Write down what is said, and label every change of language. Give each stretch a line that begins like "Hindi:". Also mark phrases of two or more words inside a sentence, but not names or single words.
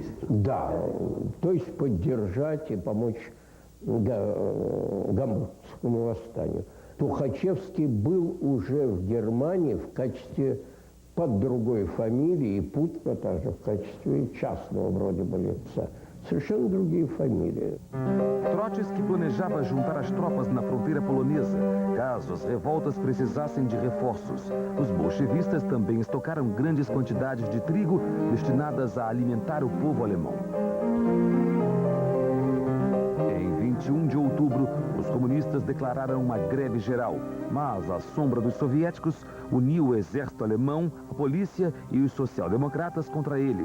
Russian: Да, то есть поддержать и помочь Гамбургскому восстанию. Тухачевский был уже в Германии в качестве под другой фамилией, и Путина также в качестве частного вроде бы лица. Совершенно другие фамилии.
Portuguese: Trotsky planejava juntar as tropas na fronteira polonesa, caso as revoltas precisassem de reforços. Os bolchevistas também estocaram grandes quantidades de trigo destinadas a alimentar o povo alemão. Em 21 de outubro, os comunistas declararam uma greve geral, mas a sombra dos soviéticos uniu o exército alemão, a polícia e os social-democratas contra eles.